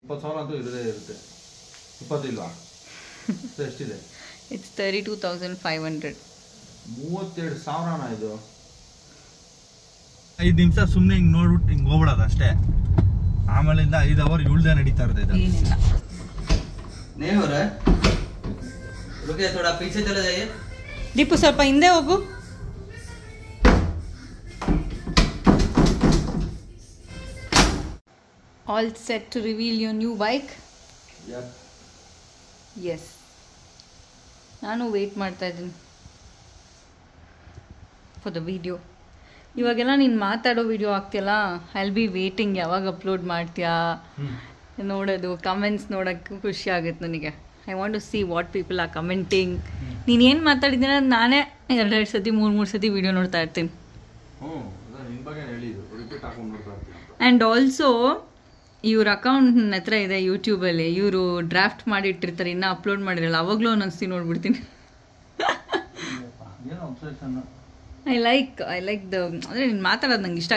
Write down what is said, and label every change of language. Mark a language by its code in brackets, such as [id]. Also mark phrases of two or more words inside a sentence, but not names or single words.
[kn] 20,000 ಅಂತೂ ಇರದೇ ಇರುತ್ತೆ. 20 ಇಲ್ವಾ? ಎಷ್ಟಿದೆ? [en] It's 32,500. [kn] 32,000 ಇದು. 5 ನಿಮಿಷ ಸುಮ್ಮನೆ ಹಿಂಗೆ ನೋಡ್ಬಿಟ್ಟು ಹಿಂಗೆ ಹೋಗ್ಬಿಡೋದು ಅಷ್ಟೇ. ಆಮೇಲಿಂದ 5 ಅವರ್ ಇಳ್ದೇ ನಡೀತಾ ಇರ್ತದೆ. ಏನಿಲ್ಲ. [hi] नहीं हो रहा है, रुकिए थोड़ा पीछे चले जाइए. [kn] ದೀಪು ಸ್ವಲ್ಪ ಹಿಂದೆ ಹೋಗು. [en] All set to reveal your new bike? Yep. Yes. [kn] ನಾನು ವೇಟ್ ಮಾಡ್ತಾ ಇದ್ದೀನಿ [en] for the video. [kn] ಇವಾಗೆಲ್ಲ ನೀನು ಮಾತಾಡೋ ವಿಡಿಯೋ ಆಗ್ತಿಯಲ್ಲ, [en] I will be waiting [kn] ಯಾವಾಗ ಅಪ್ಲೋಡ್ ಮಾಡ್ತೀಯಾ ನೋಡೋದು, ಕಮೆಂಟ್ಸ್ ನೋಡೋಕ್ಕೆ ಖುಷಿ ಆಗುತ್ತೆ ನನಗೆ. [en] I want to see what people are commenting. [kn] ನೀನೇನು ಮಾತಾಡಿದ್ದೀನಿ ಅದು ನಾನೇ 2 ಸತಿ 3 ಸತಿ ವಿಡಿಯೋ ನೋಡ್ತಾ ಇರ್ತೀನಿ. [en] and also [kn] ಇವ್ರ ಅಕೌಂಟ್ ನನ್ನ ಹತ್ರ ಇದೆ ಯೂಟ್ಯೂಬಲ್ಲಿ. ಇವರು ಡ್ರಾಫ್ಟ್ ಮಾಡಿಟ್ಟಿರ್ತಾರೆ, ಇನ್ನೂ ಅಪ್ಲೋಡ್ ಮಾಡಿರಲ್ಲ. ಅವಾಗಲೂ ಒಂದೊಂದ್ಸತಿ ನೋಡ್ಬಿಡ್ತೀನಿ. [en] I like the [kn] ಅಂದರೆ ನೀನು ಮಾತಾಡೋದು ನಂಗೆ ಇಷ್ಟ.